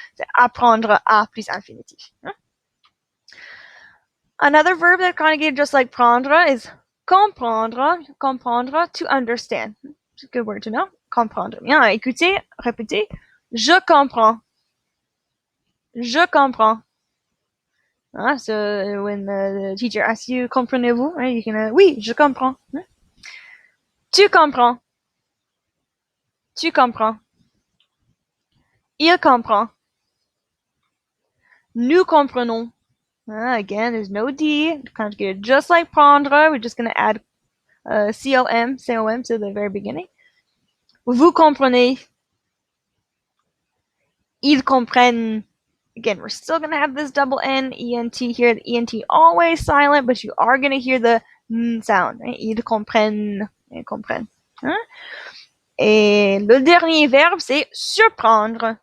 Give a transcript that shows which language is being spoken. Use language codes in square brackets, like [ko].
[fr] C'est apprendre à plus infinitif. [en] Another verb that conjugated just like prendre is comprendre. Comprendre, to understand. It's a good word to know. Comprendre. [fr] Bien, écoutez, répétez. Je comprends. Je comprends. [en] So when the teacher asks you, [fr] comprenez-vous? [en] Right, you can, [fr] oui, je comprends. Tu comprends. Tu comprends. Il comprend. Nous comprenons. [en] Again, there's no D. Conjugated just like prendre. We're just going to add COM to the very beginning. [fr] Vous comprenez. Ils comprennent. [en] Again, we're still going to have this double N, ENT here. The ENT always silent, but you are going to hear the N sound. [fr] Right? Ils comprennent. Ils comprennent. Et le dernier verbe, c'est surprendre.